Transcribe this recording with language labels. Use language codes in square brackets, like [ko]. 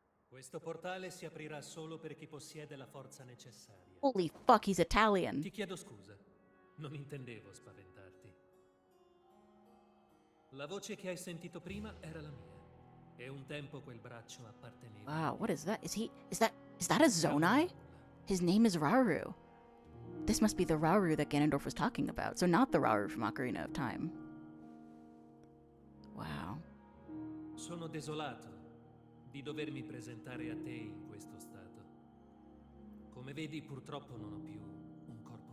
[it] Questo portale si aprirà solo per chi possiede la forza necessaria. [en] Holy fuck, he's Italian. [it] Ti chiedo scusa, non intendevo spaventarti. La voce che hai sentito prima era la mia. E un tempo quel braccio apparteneva. [en] Wow, what is that? Is that a Zonai? His name is Rauru. This must be the Rauru that Ganondorf was talking about. So not the Rauru from Ocarina of Time. Wow. [it] Sono desolato di dovermi presentare a te in questo stato. Come vedi, purtroppo non ho più un corpo